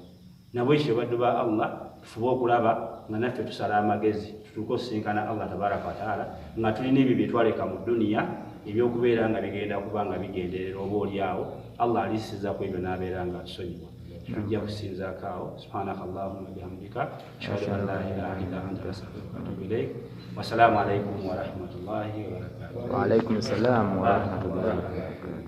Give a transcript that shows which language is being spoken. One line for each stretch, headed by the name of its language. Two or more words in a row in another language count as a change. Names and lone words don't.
Ganda: Nabwe kityo baddu ba Allah tufube okulaba nga naffe tusala amagezi tutuuke osisinkana Allah
Arabic: تبارك وتعالى
Ganda: nga tulina ebyo bye twaleka mu duniya ebyokubeera nga bigenda kuba nga bigenderera oba oliawo Allah alisiza ku ebyo n'abeera nga tusonyiwa. Tujja kusinzaako awo.
Arabic: سبحانك اللهم وبحمدك أشهد أن لا إله إلا أنت أستغفرك وأتوب إليك. والسلام عليكم ورحمة الله وبركاته. وعليكم السلام ورحمة الله وبركاته.